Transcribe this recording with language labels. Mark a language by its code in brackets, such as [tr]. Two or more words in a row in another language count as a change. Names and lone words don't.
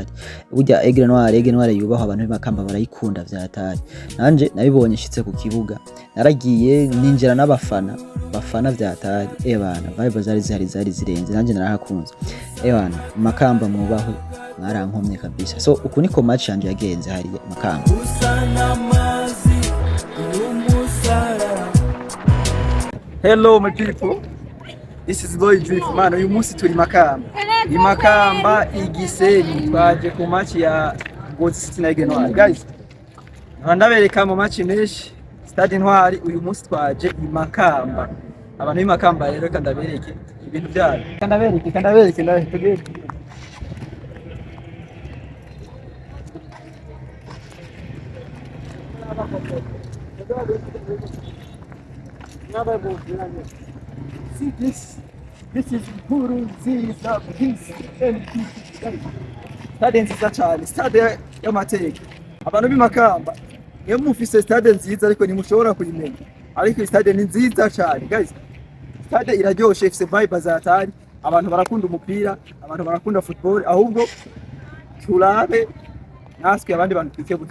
[rn] Burya Aigle Noir yubaho abantu b'Imakamba barayikunda vyatari. Nanje nabibonye shitse ku kibuga. Naragiye ninjira bafana vyatari. Bana vibe zari zirenze nanje narahakunze. Bana Makamba mwubahwe mwarankomye kabisa. So uku niko match yanje yagenze hari Makamba. [en] Hello my people, this is Boy Drift man. [rn] Uyu munsi turi Makamba Igisenyi twaje ku match ya Ngozi City na Aigle Noir. Guys, ndabereka mu match menshi Stade Noir. Uyu munsi twaje i Makamba, abantu b'Imakamba rero kandabereke ibintu byabo, kandabereke [en] See this is [rn] kuri Stade nziza cyane, stade y'amateka. Abantu b'Imakamba iyo mufise stade nziza ariko nimushobora kuyimenya, ariko stade ni nziza cyane guys. Stade iraryoshe, ifise vibe zatari, abantu barakunda umupira, abantu barakunda football, ahubwo turabe naswe abandi bantu twikebuke.